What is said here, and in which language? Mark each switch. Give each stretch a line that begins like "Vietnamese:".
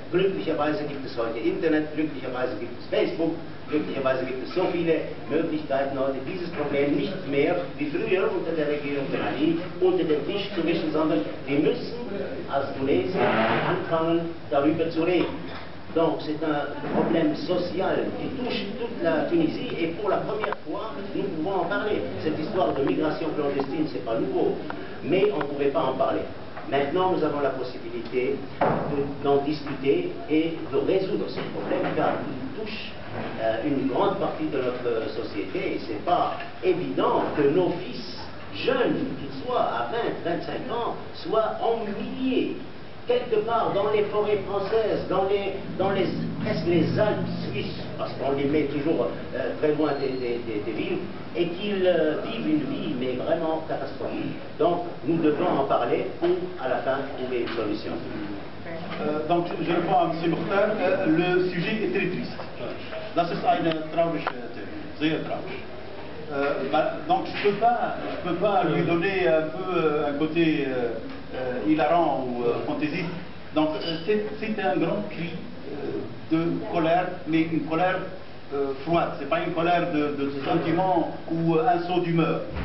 German: Glücklicherweise gibt es heute Internet, glücklicherweise gibt es Facebook, glücklicherweise gibt es so viele Möglichkeiten heute, dieses Problem nicht mehr wie früher unter der Regierung Ben Ali unter den Tisch zu wischen, sondern wir müssen als Tunesier anfangen, darüber zu reden.
French: Donc c'est un problème social qui touche toute la Tunisie et pour la première fois, nous pouvons en parler. Cette histoire de migration clandestine, c'est pas nouveau, mais on ne pouvait pas en parler. Maintenant, nous avons la possibilité d'en discuter et de résoudre ce problème car il touche une grande partie de notre société et ce n'est pas évident que nos fils jeunes, qu'ils soient à 20, 25 ans, soient en milliers quelque part dans les forêts françaises, presque les Alpes suisses, parce qu'on les met toujours très loin des villes, et qu'ils vivent une vie, mais vraiment catastrophique. Donc, nous devons en parler pour, à la fin, trouver une solution. Donc, je réponds à M. Mokhtar, le sujet est très triste.
German: Das ist eine traurige Thema, sehr traurig.
French: Donc, je peux pas lui donner un peu un côté hilarant ou fantaisiste. Donc c'est un grand cri de colère, mais une colère froide. C'est pas une colère de sentiment ou un saut d'humeur.